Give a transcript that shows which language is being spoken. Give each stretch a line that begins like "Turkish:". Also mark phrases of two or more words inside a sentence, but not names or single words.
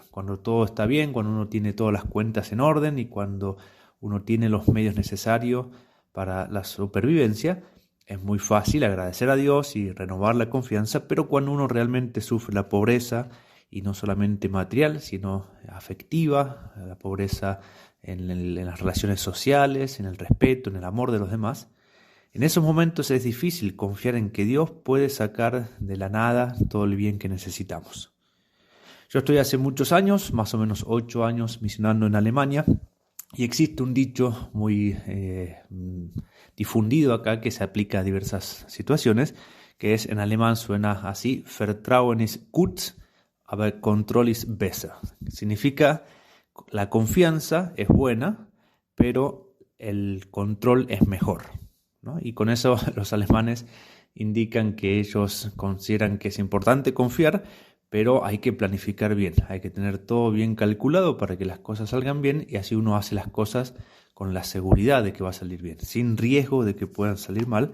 Spanish: Cuando todo está bien, cuando uno tiene todas las cuentas en orden y cuando uno tiene los medios necesarios para la supervivencia, es muy fácil agradecer a Dios y renovar la confianza, pero cuando uno realmente sufre la pobreza, y no solamente material, sino afectiva, la pobreza en las relaciones sociales, en el respeto, en el amor de los demás, en esos momentos es difícil confiar en que Dios puede sacar de la nada todo el bien que necesitamos. Yo estoy hace muchos años, más o menos 8 años, misionando en Alemania, y existe un dicho muy difundido acá que se aplica a diversas situaciones, que es, en alemán suena así:
German: Vertrauen ist gut, aber Control ist besser.
Spanish: Significa: la confianza es buena, pero el control es mejor, ¿no? Y con eso los alemanes indican que ellos consideran que es importante confiar, pero hay que planificar bien, hay que tener todo bien calculado para que las cosas salgan bien y así uno hace las cosas con la seguridad de que va a salir bien, sin riesgo de que puedan salir mal.